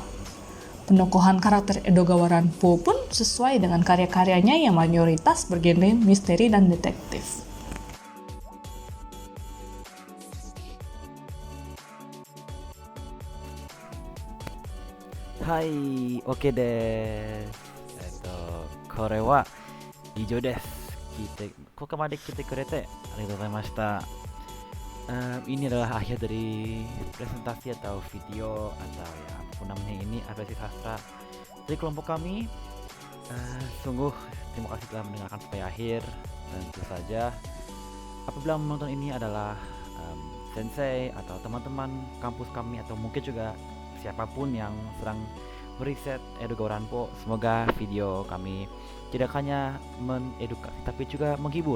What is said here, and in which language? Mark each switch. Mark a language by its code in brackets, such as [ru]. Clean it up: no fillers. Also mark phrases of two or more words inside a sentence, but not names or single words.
[id] Penokohan karakter Edo Gawaranpo pun sesuai dengan karya-karyanya yang mayoritas bergenre misteri dan detektif. Hai, oke deh. [ja] これは以上です. ここまで来てくれてありがとうございました. [id] Ini adalah akhir dari presentasi atau video atau ya apapun namanya ini apresiasi sastra dari kelompok kami. Sungguh terima kasih telah mendengarkan sampai akhir. Dan tentu saja apabila menonton ini adalah sensei atau teman-teman kampus kami atau mungkin juga siapapun yang sedang meriset Edo Gawaranpo, semoga video kami tidak hanya mengedukasi tapi juga menghibur.